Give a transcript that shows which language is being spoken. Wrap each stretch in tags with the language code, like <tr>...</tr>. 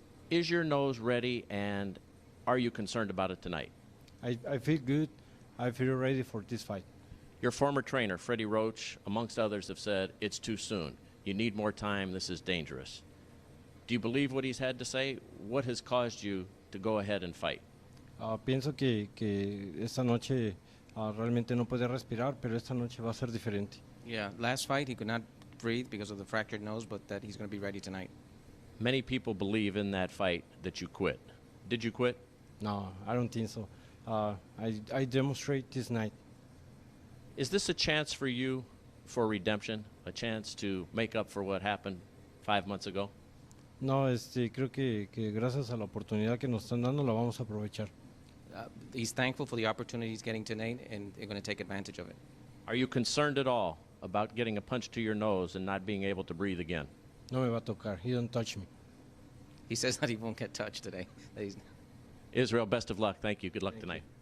<en>Is your nose ready, and are you concerned about it tonight? I feel good. I feel ready for this fight. Your former trainer, Freddie Roach, amongst others, have said it's too soon. You need more time. This is dangerous. Do you believe what he's had to say? What has caused you to go ahead and fight?</en> <es>Pienso que esta noche realmente no puede respirar, pero esta noche va a ser diferente.</es> <en>Yeah, last fight he could not breathe because of the fractured nose, but that he's going to be ready tonight. Many people believe in that fight that you quit. Did you quit? No, I don't think so. I demonstrate this night. Is this a chance for you for redemption, a chance to make up for what happened 5 months ago?</en> <es>No, creo que gracias a la oportunidad que nos están dando la vamos a aprovechar.</es> <en>He's thankful for the opportunity he's getting tonight, and they're going to take advantage of it. Are you concerned at all about getting a punch to your nose and not being able to breathe again?</en> <es>No me va a tocar.</es> <en>He don't touch me. He says that he won't get touched today. Israel, best of luck. Thank you. Good luck tonight.</en>